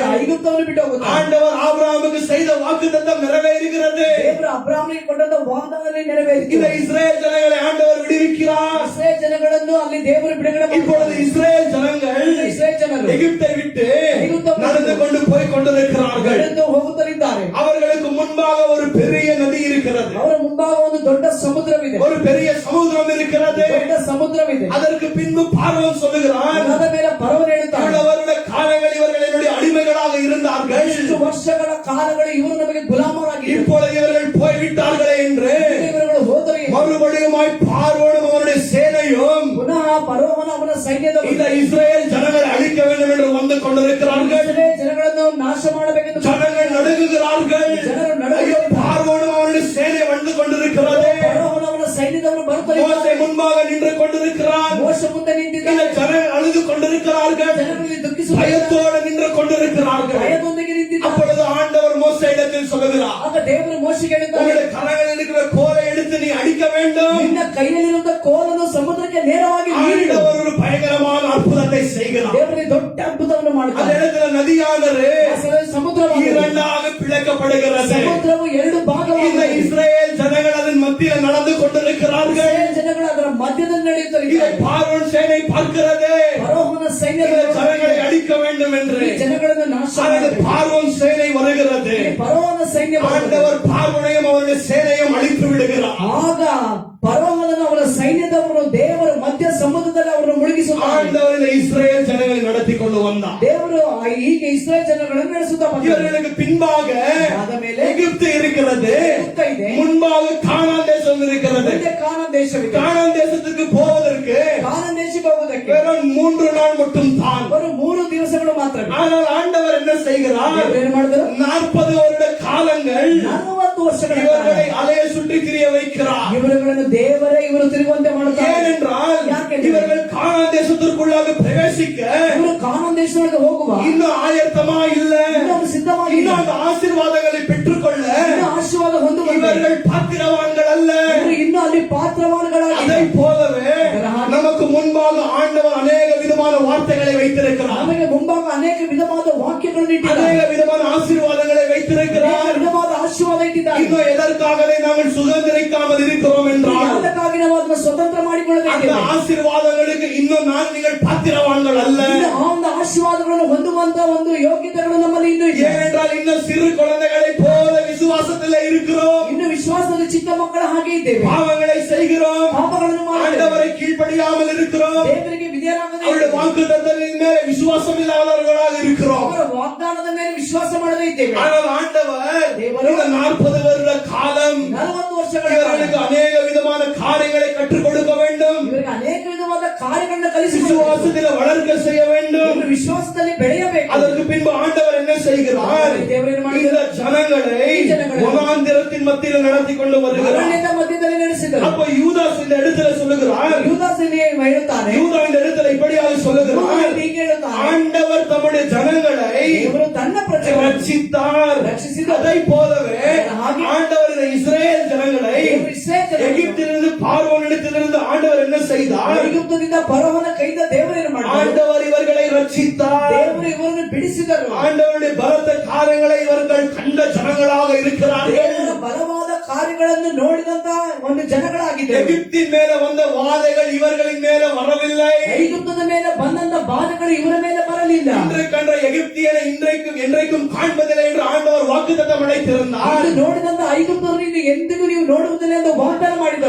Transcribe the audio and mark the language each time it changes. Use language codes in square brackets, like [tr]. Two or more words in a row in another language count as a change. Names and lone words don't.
[kn] ಐಗುಪ್ತವನ್ನು ಬಿಟ್ಟು ಹೋಗುತ್ತಾರೆ. [ta] ஆண்டவர் ஆபிரகாமுக்கு செய்த வாக்குத்தத்தம் நிறைவேறுகிறது. [kn] ದೇವರು ಅಬ್ರಾಹ್ಮನಿಗೆ ಕೊಟ್ಟಂತ ವಾಗ್ದಾನದಲ್ಲಿ ನೆರವೇರಿತು. [ta] இந்த இஸ்ரேல் ஜனங்களை ஆண்டவர் விடுவிக்கிறார். [kn] ಇಸ್ರಾಯೇಲ್ ಜನಗಳನ್ನು ಅಲ್ಲಿ ದೇವರು ಬಿಡುಗಡೆ [ta] இப்பொழுது [kn] ಮಾಡುತ್ತಾರೆ. [ta] இஸ்ரேல் ஜனங்கள் [kn] ಇಸ್ರಾಯೇಲ್ ಜನರು [ta] எகிப்தை விட்டு நடந்து கொண்டு போய் கொண்டிருக்கிறார்கள். [kn] ನಡೆದು ಹೋಗುತ್ತಲಿದ್ದಾರೆ. [ta] அவர்களுக்கு முன்பாக ஒரு பெரிய நதி இருக்கிறது, [kn] ಅವರ ಮುಂಭಾಗ ಒಂದು ದೊಡ್ಡ ಸಮುದ್ರವಿದೆ. [ta] ஒரு பெரிய சமுத்திரம் இருக்கிறது. [kn] ದೊಡ್ಡ ಸಮುದ್ರವಿದೆ. [ta] அதற்கு பின்பு பார்வோன் சொல்லுகிறான், [kn] ಅದಾದ ಮೇಲೆ ಫರೋಹನು ಹೇಳುತ್ತಾನೆ, [ta] இவ்வளவு வருட காலங்கள் இவர்கள் என்னுடைய அடிமைகளாக இருந்தார்கள், [kn] ಇಷ್ಟು ವರ್ಷಗಳ ಕಾಲಗಳು ಇವರು ನಮಗೆ ಗುಲಾಮರಾಗಿದ್ದರು. [ta] இப்பொழுது இவர்கள் போய்விட்டார்களே என்று [kn] ಇವರುಗಳು ಹೋದರೆ [ta] மறுபடியுமாய் பார்வோனும் அவனுடைய சேனையும் [kn] ಪುನಃ ಫರೋಹನ ಅವನ ಸೈನ್ಯದವರು [ta] இந்த இஸ்ரேல் ஜனங்களை அழிக்க வேண்டும் என்று வந்து கொண்டிருக்கிறார்கள். [kn] ಇಸ್ರಾಯೇಲ್ ಜನಗಳನ್ನು ನಾಶ ಮಾಡಬೇಕೆಂದು [ta] ஜனங்கள் நடுங்குகிறார்கள். [kn] ಜನರು [ta] ஐயோ, [kn] ನಡುಗುತ್ತಾರೆ. [ta] பார்வோனும் அவனுடைய சேனை வந்து கொண்டிருக்கிறது. [kn] ಫರೋಹನ ಅವನ ಸೈನ್ಯದವರು [ta] மோசே [kn] ಬರುತ್ತಾರೆ. [ta] முன்பாக நின்று கொண்டிருக்கிறான். [kn] ಮೋಶ ಮುಂದೆ [ta] இந்த [kn] ನಿಂತಿದ್ದಾರೆ. [ta] ஜனங்கள் அழுது கொண்டிருக்கிறார்கள், [kn] ಜನರಲ್ಲಿ ದುಃಖಿಸುತ್ತಾರೆ. [ta] பயத்தோடு நின்று கொண்டிருக்கிறார்கள். [kn] ಭಯದೊಂದಿಗೆ ನಿಂತಿದ್ದಾರೆ. [ta] அப்பொழுது ஆண்டவர் மோசே இடத்தில் சொல்லுகிறார், [kn] ಆಗ ದೇವರು ಮೋಶೆಗೆ ಹೇಳುತ್ತಾರೆ, [ta] உங்களுடைய கரங்களில் இருக்கிற கோலை எடுத்து நீ அடிக்க வேண்டும். [kn] ನಿನ್ನ ಕೈಯಲ್ಲಿರುವಂತ ಕೋಲನ್ನು ಸಮುದ್ರಕ್ಕೆ ನೇರವಾಗಿ ನೀಡಿಡು. [ta] ஆண்டவர் ஒரு பயங்கரமான அற்புதத்தை செய்கிறார். [kn] ದೇವರಿಗೆ ದೊಡ್ಡ ಅದ್ಭುತವನ್ನು [ta] அந்த [kn] ಮಾಡುತ್ತಾರೆ. [ta] இடத்துல நதியானது [kn] ಸಮುದ್ರವು [ta] இரண்டாக பிளக்கப்படுகிறது. [kn] ಸಮುದ್ರವು ಎರಡು [ta] இந்த [kn] ಭಾಗವಾಗಿದೆ. [ta] இஸ்ரேல் ஜனங்கள் அதன் மத்தியில் நடந்து கொண்டிருக்கிறார்கள். [kn] ಇಸ್ರಾಯೇಲ್ ಜನಗಳು ಅದರ ಮಧ್ಯದಲ್ಲಿ [ta] இதை [kn] ನಡೆಯುತ್ತಾರೆ. [ta] பார்வோன் சேனை பார்க்கிறது, [kn] ಫರೋಹನ [ta] இந்த [kn] ಸೈನ್ಯಗಳು [ta] ஜனங்களை அழிக்க வேண்டும் என்று. [kn] ಈ ಜನಗಳನ್ನು ನಾಶ [ta] அதற்கு [kn] ಮಾಡಬೇಕು. [ta] பார்வோன் சேனை வருகிறது. [kn] ಫರೋಹನ ಸೈನ್ಯ ಬರುತ್ತದೆ. [ta] ஆண்டவர் பார்வோனையும் அவருடைய சேனையும் அழித்து விடுகிறார். [kn] ಆಗ ಫರೋಹನನ್ನು ಅವರ ಸೈನ್ಯದವರು ದೇವರು ಮಧ್ಯ ಸಮುದ್ರದಲ್ಲಿ ಅವರನ್ನು ಮುಳುಗಿಸುತ್ತಾರೆ. [ta] ஆண்டவர் இந்த இஸ்ரேல் ஜனங்களை நடத்தி கொண்டு வந்தார். [kn] ದೇವರು ಈಗ ಇಸ್ರಾಯೇಲ್ ಜನಗಳನ್ನು ನಡೆಸುತ್ತಾ ಬಂದರು. [ta] இவர்களுக்கு பின்பாக [kn] ಆದ ಮೇಲೆ [ta] எகிப்து இருக்கிறது, [kn] ಎಗಿಪ್ತ ಇದೆ, [ta] முன்பாக கானான் தேசம் இருக்கிறது. [kn] ಮುಂದೆ ಕಾನಾನ್ ದೇಶವಿದೆ. [ta] கானான் தேசத்துக்கு போவதற்கு [kn] ಕಾನಾನ್ ದೇಶಕ್ಕೆ ಹೋಗುವುದಕ್ಕೆ [ta] வெறும் 3 நாள் மட்டும் தான். [kn] ಅವರು 3 ದಿವಸಗಳು ಮಾತ್ರ. [ta] ஆனால் ஆண்டவர் என்ன செய்கிறார்? [kn] ದೇವರು ಏನು ಮಾಡಿದರು? [ta] 40 வருட காலங்கள் [kn] 40 ವರ್ಷಗಳ ಕಾಲ [ta] இவர்களை அலைய சுற்றி திரிய வைக்கிறார். [kn] ಇವರುಗಳನ್ನು ದೇವರೇ ಇವರು ತಿರುಗುವಂತೆ ಮಾಡುತ್ತಾರೆ. [ta] ஏனென்றால் [kn] ಯಾಕೆಂದ್ರೆ [ta] இவர்கள் கானான் தேசத்திற்குள்ளாக பிரவேசிக்க [kn] ಇವರು ಕಾನಾನ್ ದೇಶದೊಳಗೆ ಹೋಗುವ [ta] இன்னும் ஆயத்தமா இல்ல, [kn] ಇನ್ನೂ ಅವರು ಸಿದ್ಧವಾಗಿಲ್ಲ. [ta] இன்னும் அந்த ஆசீர்வாதங்களை பெற்றுக்கொள்ள [kn] ಇನ್ನೂ ಆಶೀರ್ವಾದ ಹೊಂದುವಂತೆ [ta] இவர்கள் பாத்திரவான்கள் அல்ல. [kn] ಇವರು ಇನ್ನೂ ಅಲ್ಲಿ ಪಾತ್ರವಾನ್ಗಳಾಗಿ [ta] அதை போலவே நமக்கு முன்பாக ஆண்டவர் அநேக விதமான வார்த்தைகளை வைத்திருக்கிறார், [kn] ನಮಗೆ ಮುಂಭಾಗ ಅನೇಕ ವಿಧವಾದ ವಾಕ್ಯಗಳನ್ನು ಇಟ್ಟಿದ್ದಾರೆ. [ta] அநேக விதமான ஆசீர்வாதங்களை [kn] ಅನೇಕ [ta] வைத்திருக்கிறார். [kn] ವಿಧವಾದ ಆಶೀರ್ವಾದ ಇಟ್ಟಿದ್ದಾರೆ. [ta] இன்னும் எதற்காகவே நாங்கள் சுதந்திரிக்காமல் இருக்கிறோம் என்றால் [kn] ಅದಕ್ಕಾಗಿ ನಾವು ಅದನ್ನು ಸ್ವತಂತ್ರ [ta] அந்த [kn] ಮಾಡಿಕೊಳ್ಳಬೇಕು. [ta] ஆசீர்வாதங்களுக்கு இன்னும் நீங்கள் பாத்திரவான்கள் அல்ல. [kn] ಇನ್ನು ಆ ಒಂದು ಆಶೀರ್ವಾದಗಳನ್ನು ಹೊಂದುವಂತ ಒಂದು ಯೋಗ್ಯತೆಗಳು ನಮ್ಮಲ್ಲಿ ಇನ್ನೂ ಇದೆ. [ta] ஏனென்றால் இன்னும் சிறு குழந்தைகளை போல விசுவாசத்திலே இருக்கிறோம், [kn] ಇನ್ನು ವಿಶ್ವಾಸದ ಚಿಕ್ಕ ಮಕ್ಕಳ ಹಾಗೆ ಇದ್ದೇವೆ. [ta] பாவங்களை செய்கிறோம், [kn] ಪಾಪಗಳನ್ನು ಮಾಡುತ್ತೇವೆ, [ta] ஆண்டவரை கீழ்ப்படியாமல் இருக்கிறோம், [kn] ದೇವರಿಗೆ ವಿಧೇಯರಾಗದೆ [ta] அவருடைய வாக்குத்தத்தத்தின் மேலே விசுவாசம் இல்லாதவர்களாக இருக்கிறோம். [kn] ಅವರ ವಾಗ್ದಾನದ ಮೇಲೆ ವಿಶ್ವಾಸ ಮಾಡದೇ ಇದ್ದೇವೆ. [ta] ஆனால் ஆண்டவர் இந்த 40 வருட காலம் [kn] 40 ವರ್ಷಗಳ [ta] இவர்களுக்கு அநேக விதமான காரியங்களை கற்றுக் கொடுக்க வேண்டும், [kn] ಇವರಿಗೆ ಅನೇಕ ವಿಧವಾದ ಕಾರ್ಯಗಳನ್ನು ಕಲಿಸಬೇಕು, [ta] விசுவாசத்திலே வளர்க்க செய்ய வேண்டும். [kn] ಇವರು ವಿಶ್ವಾಸದಲ್ಲಿ ಬೆಳೆಯಬೇಕು. [ta] அதற்கு பின்பு ஆண்டவர் என்ன செய்கிறார்? [kn] ದೇವರೇನು [ta] இந்த [kn] ಮಾಡಿದರು? [ta] ஜனங்களை வனாந்திரத்தின் மத்தியில் நடத்தி கொண்டு வருகிறார். [kn] ಅರಣ್ಯದ ಮಧ್ಯದಲ್ಲಿ ನಡೆಸಿದರು. [ta] அப்ப யூதாஸ் இந்த இடத்துல சொல்லுகிறார், [kn] ಯೂದಾಸನಿಗೆ ಹೇಳುತ್ತಾನೆ, [ta] யூதா இந்த இடத்துல இப்படியாக சொல்லுகிறார், [kn] ಹೀಗೆ ಹೇಳುತ್ತಾನೆ, [ta] ஆண்டவர் தம்முடைய ஜனங்களை [kn] ದೇವರು ತನ್ನ ಪ್ರಜೆಗಳನ್ನು [ta] ரட்சித்தார். [kn] ರಕ್ಷಿಸಿದರು. [ta] அதை போலவே ஆண்டவர் இந்த இஸ்ரேல் ஜனங்களை [kn] ದೇವರು ಇಸ್ರಾಯೇಲ್ ಜನರಿಗೆ [ta] எகிப்திலிருந்து பார்வோனிடத்திலிருந்து ஆண்டவர் என்ன செய்தார்? [kn] ಐಗುಪ್ತದಿಂದ ಫರೋಹನ ಕೈಯಿಂದ ದೇವರೇನು ಮಾಡಿದರು? [ta] ஆண்டவர் இவர்களை ரட்சித்தார். [kn] ದೇವರು ಇವರನ್ನು ಬಿಡಿಸಿದರು. [ta] ஆண்டவருடைய பலத்த காரியங்களை இவர்கள் கண்ட ஜனங்களாக இருக்கிறார்கள். [kn] ದೇವರ ಬಲವಾದ ಕಾರ್ಯಗಳನ್ನು ನೋಡಿದಂತ ಒಂದು ಜನಗಳಾಗಿದ್ದರು. [ta] எகிப்தின் மேல வந்த வாதைகள் இவர்களின் மேல வரவில்லை. [kn] ಐಗುಪ್ತದ ಮೇಲೆ ಬಂದಂತ ಬಾಧೆಗಳು ಇವರ ಮೇಲೆ ಬರಲಿಲ್ಲ. [ta] இன்று கண்ட எகிப்தியரை இன்றைக்கும் என்றைக்கும் காண்பதில்லை என்று ஆண்டவர் வாக்குத்தத்தம் அளித்திருந்தார். [kn] ಇದು ನೋಡಿದಂತ ಐಗುಪ್ತರನ್ನು ಎಂದಿಗೂ ನೀವು ನೋಡುವುದಿಲ್ಲ ಎಂದು ವಾಗ್ದಾನ ಮಾಡಿದರು.